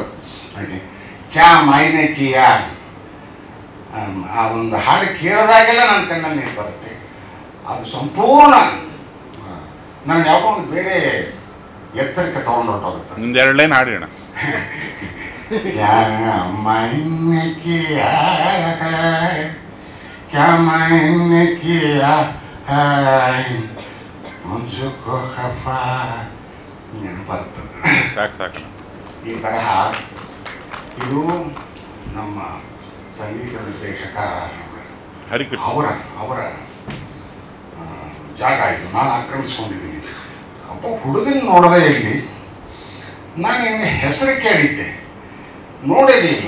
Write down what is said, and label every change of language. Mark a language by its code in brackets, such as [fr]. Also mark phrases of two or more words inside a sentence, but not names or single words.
[kn] ಕ್ಯಾ ಮೈನೆ ಕಿಯ ಆ ಒಂದು ಹಾಡು ಕೇಳಿದಾಗೆಲ್ಲ ನನ್ನ ಕಣ್ಣಲ್ಲಿ ನೀರು ಬರುತ್ತೆ. ಅದು ಸಂಪೂರ್ಣ ನಾನು ಯಾವ ಒಂದು ಬೇರೆ ಎತ್ತರಕ್ಕೆ ತಗೊಂಡು ಹೊರಟೋಗುತ್ತೆ. ನಿಮ್ದು 2 ಲೈನ್ ಹಾಡಿ ಅಣ್ಣ. [hi] क्या मैंने किया क्या मैंने किया है मुझको खफा ನೆನಪಾಗ್ತದೆ. [kn] ಸಾಕು ಈ ತರಹ ಇದು ನಮ್ಮ ಸಂಗೀತ ನಿರ್ದೇಶಕ ಹರಿಕೃಷ್ಣ ಅವರ ಜಾಗ ಇದು. ನಾನು ಆಕ್ರಮಿಸ್ಕೊಂಡಿದ್ದೀನಿ. ಒಬ್ಬ ಹುಡುಗನ ನೋಡದೆ ಇಲ್ಲಿ ನಾನು ಇವನ ಹೆಸರು ಕೇಳಿದ್ದೆ, ನೋಡಿರಲಿಲ್ಲ.